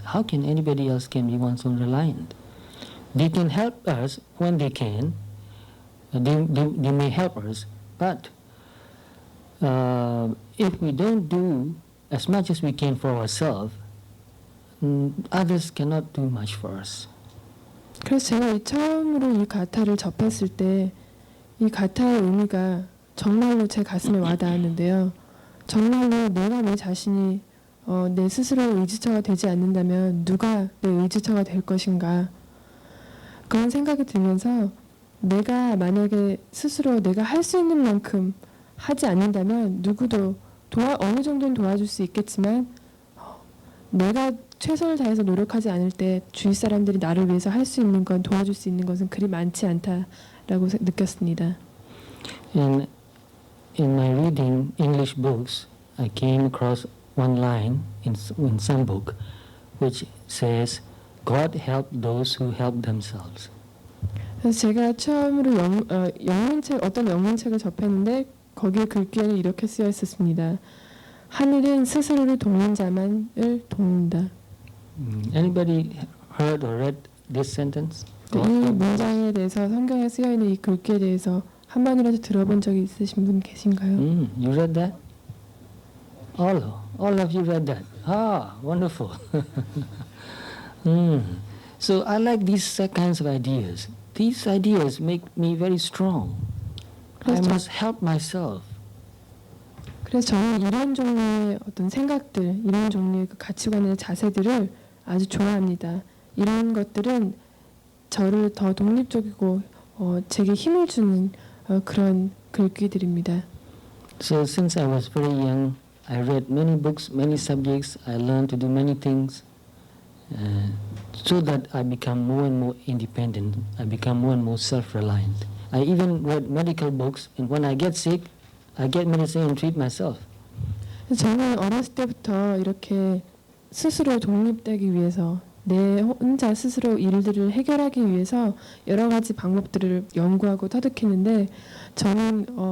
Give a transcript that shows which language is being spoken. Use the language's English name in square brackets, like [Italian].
[English] How can anybody else can be one's own reliant? They can help us when they can. They may help us, but if we don't do as much as we can for ourselves, others cannot do much for us. [Korean] 그래서 제가 처음으로 이 가타를 접했을 때 이 가타의 의미가 정말로 제 가슴에 와닿았는데요. 정말로 내가 내 자신이 내 스스로의 의지처가 되지 않는다면 누가 내 의지처가 될 것인가, 그런 생각이 들면서 내가 만약에 스스로 내가 할 수 있는 만큼 하지 않는다면 누구도 어느 정도는 도와줄 수 있겠지만 내가 최선을 다해서 노력하지 않을 때 주위 사람들이 나를 위해서 할 수 있는 건, 도와줄 수 있는 것은 그리 많지 않다라고 느꼈습니다. [English] In my reading English books, I came across one line in some book which says, God help those who help themselves. [Korean] 그래서 제가 처음으로 어떤 영문책을 접했는데 거기에 글귀에는 이렇게 쓰여 있었습니다. 하늘은 스스로를 돕는 자만을 돕는다. [English] Anybody heard or read this sentence? [Korean] 이 문장에 대해서, 성경에 쓰여 있는 이 글귀에 대해서 한 번이라도 들어본 적이 있으신 분 계신가요? [English] You read that? All of you read that. Ah, wonderful. So I like these kinds of ideas. These ideas make me very strong. I must help myself. [Korean] 그래서 저는 이런 종류의 어떤 생각들, 이런 종류의 그 가치관의 자세들을 아주 좋아합니다. 이런 것들은 저를 더 독립적이고 제게 힘을 주는 그런 글귀들입니다. [English] So since I was very young, I read many books, many subjects. I learned to do many things, so that I become more and more independent. I become more and more self-reliant. I even read medical books, and when I get sick, I get medicine and treat myself. [Korean] 저는 어렸을 때부터 이렇게 스스로 독립되기 위해서, 내 혼자 스스로 일들을 해결하기 위해서 여러 가지 방법들을 연구하고 터득했는데, 저는